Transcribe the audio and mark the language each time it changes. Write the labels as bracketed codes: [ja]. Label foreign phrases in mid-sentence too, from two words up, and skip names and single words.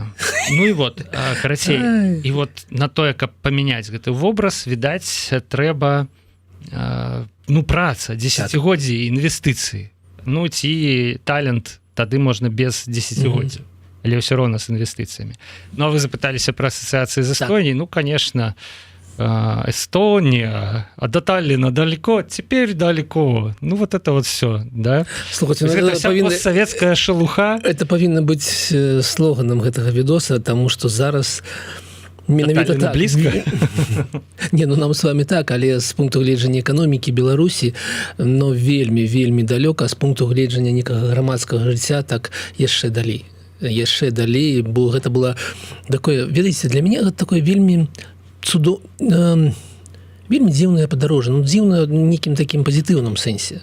[be] Ну і вот, карацей, і вот на тое, каб памяняць гэты вобраз, відаць, трэба, ну, праца, дзесяцігоддзі, інвестыцыі. Ну, ці талент, тады можна без дзесяцігоддзя. Але ўсё роўна з інвестыцыямі. Ну, а вы запыталіся пра асацыяцыі з Эстоніяй. Ну, [ru] конечно, Эстония, а до Таллина далеко, теперь далеко. Ну, вот это вот все, да? [be] Слухайте, ну, [ru] это вся постсоветская шелуха. [be] Это павінна быць слоганам гэтага відоса, таму што зараз менавіта так. [ru] Близко? Не, ну нам с вами так, [be] але з пункту гледжання эканомікі Беларусі, но вельмі далёка, з пункту гледжання некага грамадскага жыцця, так яшчэ далей, бо гэта было такое, ведаеце, для мяне гэта такое вельмі вельмі дзіўнае падарожжа, ну дзіўнае нейкім такім пазітыўным сэнсе.